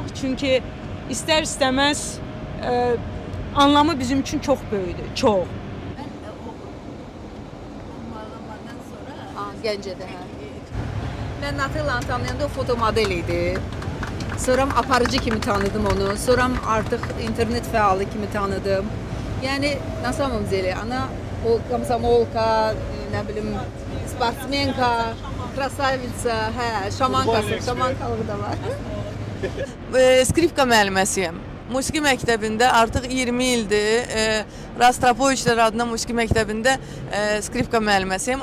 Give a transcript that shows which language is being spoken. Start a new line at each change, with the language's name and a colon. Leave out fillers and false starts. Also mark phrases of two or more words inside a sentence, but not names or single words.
Azerbaijani: Çünki istər-istəməz anlamı bizim üçün çox böyükdür, çox. Gəncədə, hə. Mən Natellanı tanıyanda o fotomodel idi. Sonra aparıcı kimi tanıdım onu. Sonra artıq internet fəalı kimi tanıdım. Yəni,
Russian: на самом деле, она komsomolka,
Azerbaijani: nə bilim,
Russian: спортсменка, красавица, hə,
Azerbaijani: şamankalığı da var. Skripka müəlliməsiyəm. Musiqi məktəbində artıq 20 ildir Rostropoviçlər adına musiqi məktəbində skripka müəlliməsiyəm.